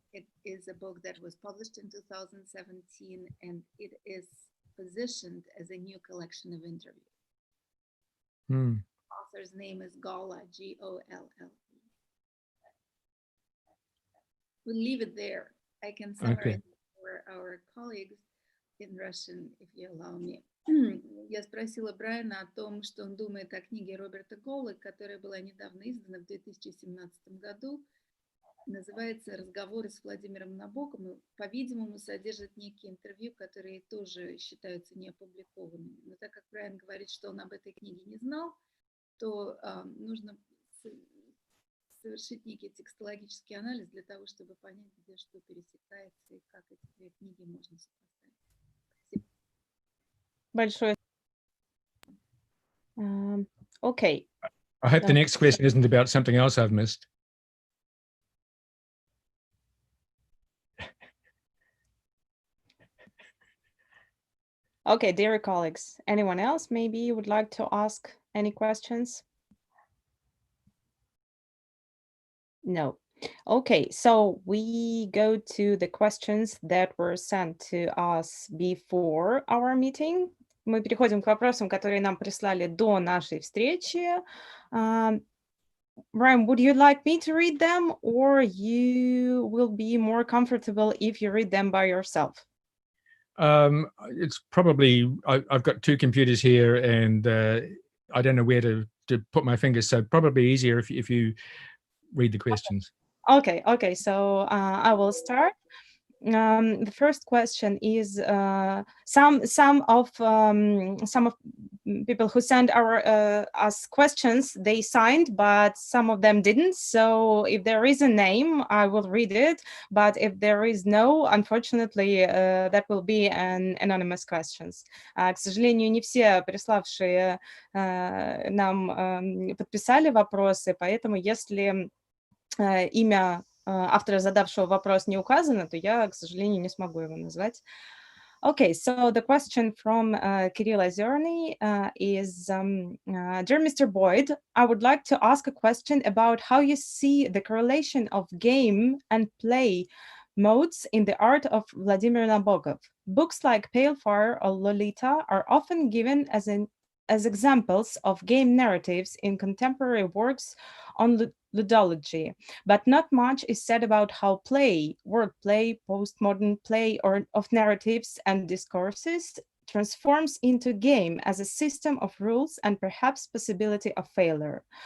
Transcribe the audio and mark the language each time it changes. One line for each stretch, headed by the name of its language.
English: It is a book that was published in 2017, and it is positioned as a new collection of interviews. The author's name is Galla, G-O-L-L-E. We'll leave it there. I can summarize for our colleagues in Russian, if you allow me.
Russian: Я спросила Брайана о том, что он думает о книге Роберта Голлы, которая была недавно издана в 2017 году. Называется «Разговоры с Владимиром Набоковым». По-видимому, содержит некие интервью, которые тоже считаются неопубликованными. Но так как Брайан говорит, что он об этой книге не знал, то нужно совершить некий текстологический анализ для того, чтобы понять, где что пересекается и как эти две книги можно сопоставить. Большое.
English: Okay. I hope the next question isn't about something else I've missed. Okay, dear colleagues, anyone else maybe would like to ask any questions? No. Okay, so we go to the questions that were sent to us before our meeting.
Russian: Мы переходим к вопросам, которые нам прислали до нашей встречи.
English: Brian, would you like me to read them, or you will be more comfortable if you read them by yourself? It's probably, I've got two computers here and I don't know where to put my fingers, so probably easier if you read the questions. Okay. So I will start. The first question is some of people who sent us questions, they signed, but some of them didn't. So if there is a name, I will read it. But if there is no, unfortunately, that will be an anonymous questions.
Russian: К сожалению, не все приславшие нам подписали вопросы, поэтому если имя автора, задавшего вопрос, не указано, то я, к сожалению, не смогу его назвать.
English: Okay, so the question from Kirill Ozerny is, Dear Mr. Boyd, I would like to ask a question about how you see the correlation of game and play modes in the art of Vladimir Nabokov. Books like Pale Fire or Lolita are often given as examples of game narratives in contemporary works on ludology, but not much is said about how play, wordplay, postmodern play or of narratives and discourses transforms into game as a system of rules and perhaps possibility of failure.